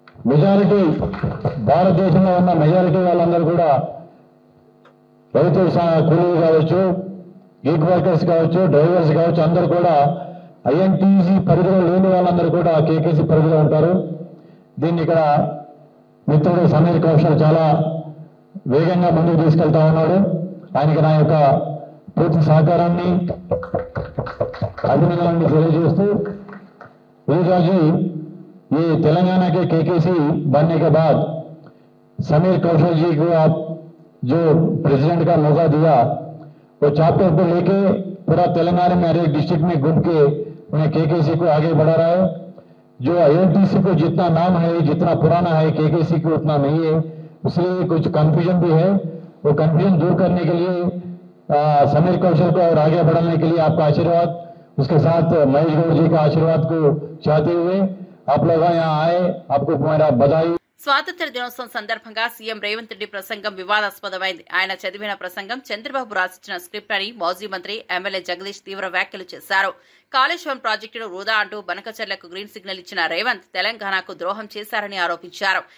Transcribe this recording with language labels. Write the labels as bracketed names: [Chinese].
[Telugu] Majority భారతదేశంలో ఉన్న majority వాళ్ళందరూ కూడా రైతు కూలీలు కావచ్చు, గిగ్ వర్కర్స్ కావచ్చు, డ్రైవర్స్ కావచ్చు, అందరూ కూడా ఐఎన్టీసీ పరిధిలో లేని వాళ్ళందరూ కూడా కేకేసీ పరిధిలో ఉంటారు. దీన్ని ఇక్కడ మిత్రుడు సమీర్ కౌశల్ చాలా వేగంగా ముందుకు తీసుకెళ్తా ఉన్నాడు. ఆయనకి నా యొక్క పూర్తి సహకారాన్ని, అభినందనలు తెలియజేస్తూ ఈరోజు [Hindi] ये तेलंगाना के केकेसी बनने के बाद समीर कौशल जी को आप जो प्रेसिडेंट का मौका दिया, वो चैप्टर को लेके पूरा तेलंगाना में हर एक डिस्ट्रिक्ट में घूम के उन्हें केकेसी को आगे बढ़ा रहा है. जो आईएनटीसी को जितना नाम है, जितना पुराना है, केकेसी को उतना नहीं है. इसलिए कुछ कंफ्यूजन भी है. वो कंफ्यूजन दूर करने के लिए समीर कौशल को और आगे बढ़ाने के लिए आपका आशीर्वाद, उसके साथ महेश गौड़ जी का आशीर्वाद को चाहते हुए आप लोग यहाँ आए, आपको मेरा बधाई. [Telugu] స్వాతంత్ర్య దినోత్సవం సందర్భంగా సీఎం రేవంత్ రెడ్డి ప్రసంగం వివాదాస్పదమైంది. ఆయన చదివిన ప్రసంగం చంద్రబాబు రాసిచ్చిన స్క్రిప్ట్ అని మాజీ మంత్రి ఎమ్మెల్యే జగదీష్ తీవ్ర వ్యాఖ్యలు చేశారు. కాళేశ్వరం ప్రాజెక్టును వృధా అంటూ బనకచెర్లకు గ్రీన్ సిగ్నల్ ఇచ్చిన రేవంత్ తెలంగాణకు ద్రోహం చేశారని ఆరోపించారు.